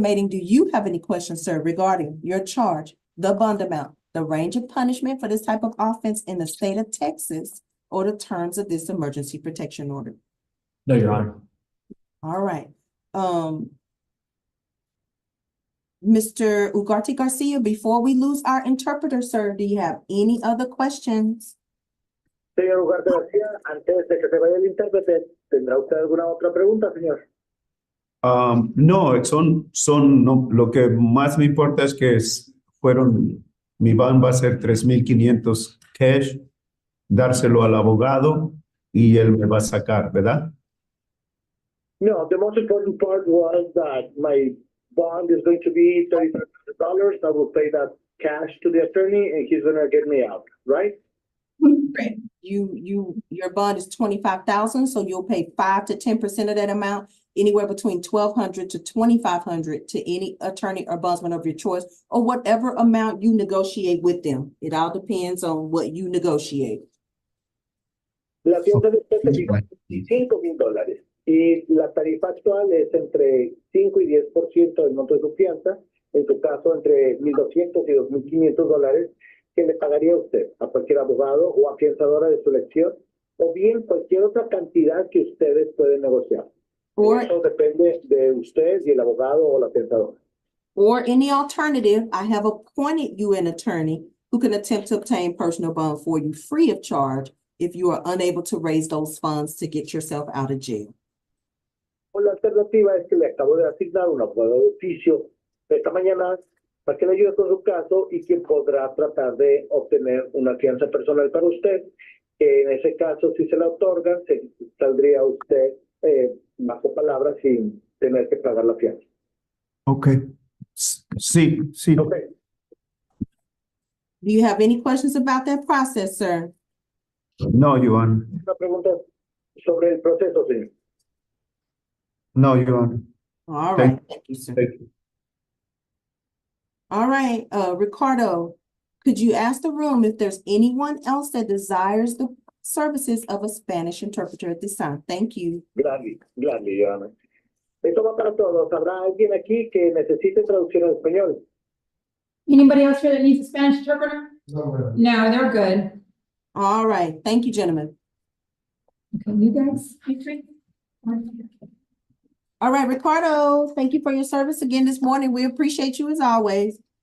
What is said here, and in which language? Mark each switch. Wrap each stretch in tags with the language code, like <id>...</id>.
<en>Mayding, do you have any questions, sir, regarding your charge, the bond amount, the range of punishment for this type of offense in the state of Texas, or the terms of this emergency protection order? No, Your Honor. All right. Mr. Ugarte Garcia, before we lose our interpreter, sir, do you have any other questions?</en> <es>Señor Ugarte García, antes de que se vaya el intérprete, ¿tendrá usted alguna otra pregunta, señor? No, no, lo que más me importa es que mi van va a ser 3,500 cash, dárselo al abogado y él me va a sacar, ¿verdad?</es> <en>No, the most important part was that my bond is going to be $3,500. I will pay that cash to the attorney and he's going to get me out, right? Your bond is 25,000, so you'll pay 5 to 10% of that amount, anywhere between 1,200 to 2,500 to any attorney or bondsman of your choice, or whatever amount you negotiate with them. It all depends on what you negotiate.</en> <es>La fianza de usted es $25,000 y la tarifa actual es entre 5 y 10% del monto de su fianza, en su caso entre $1,200 y $2,500 que le pagaría usted a cualquier abogado o afianzadora de su elección, o bien cualquier otra cantidad que ustedes pueden negociar. Eso depende de usted y el abogado o la afianzadora.</es> <en>Or any alternative, I have appointed you an attorney who can attempt to obtain personal bond for you free of charge if you are unable to raise those funds to get yourself out of jail.</en> <es>O la alternativa es que le acabo de asignar un abogado de oficio esta mañana para que le ayude con su caso y quien podrá tratar de obtener una fianza personal para usted, que en ese caso, si se la otorgan, saldría usted bajo palabra sin tener que pagar la fianza. Okay. Sí.</es> <en>Okay. Do you have any questions about that process, sir? No, Your Honor.</en> <es>Una pregunta sobre el proceso, señor.</es> <en>No, Your Honor. All Thank right, thank you, sir. Thank you. All right, Ricardo, could you ask the room if there's anyone else that desires the services of a Spanish interpreter at this time? Thank you. Gladly, Your Honor.</en> <es>Esto va para todos. ¿Habrá alguien aquí que necesite traducción al español?</es> <en>Anybody else here that needs a Spanish interpreter? No, No, they're good. All right, thank you, gentlemen. Okay, you guys, you three? All right, Ricardo, thank you for your service again this morning. We appreciate you as always.</en>